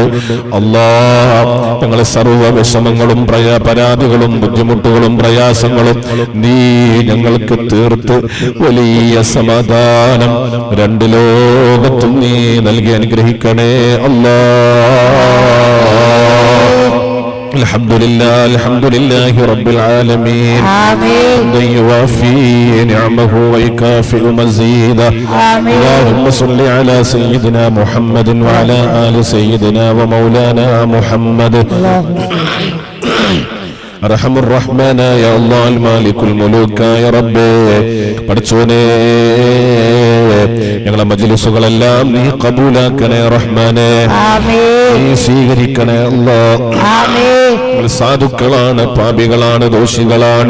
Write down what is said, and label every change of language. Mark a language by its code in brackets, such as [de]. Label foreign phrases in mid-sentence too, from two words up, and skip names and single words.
[ml] അല്ലാഹ് ഞങ്ങളെ സർവ്വ വിഷമങ്ങളും പരാതികളും ബുദ്ധിമുട്ടുകളും പ്രയാസങ്ങളും നീ ഞങ്ങൾക്ക് തീർത്ത് വലിയ സമാധാനം രണ്ട് ലോകത്തും നീ നൽകി അനുഗ്രഹിക്കണേ അല്ലാഹ്. [ar] الحمد لله رب العالمين حمدا يوافي نعمه ويكافئ مزيدا. اللهم صل على سيدنا محمد وعلى آل سيدنا ومولانا محمد. [ml] അർഹമുർ റഹ്മാനായ അല്ലാഹ് മാലിക്കുൽ മുലൂക്കായ റബ്ബേ പടച്ചോനെ ഞങ്ങളെ മജ്ലിസുകളെല്ലാം നീ കബൂലാക്കണേ റഹ്മാനേ. നീ സ്വീകരിക്കണേ അല്ലാഹ്. ഞങ്ങൾ സാധുക്കളാണ്, പാപികളാണ്, ദോഷികളാണ്.